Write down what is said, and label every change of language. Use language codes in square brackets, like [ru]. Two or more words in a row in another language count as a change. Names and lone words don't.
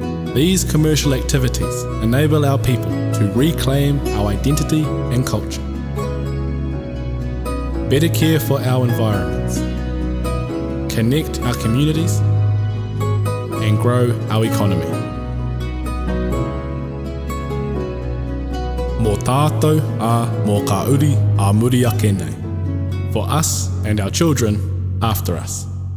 [en] These commercial activities enable our people to reclaim our identity and culture, better care for our environments, connect our communities, and grow our economy. [mi] Mō tātou a mō ka uri a muri ake nei, [en] for us and our children after us.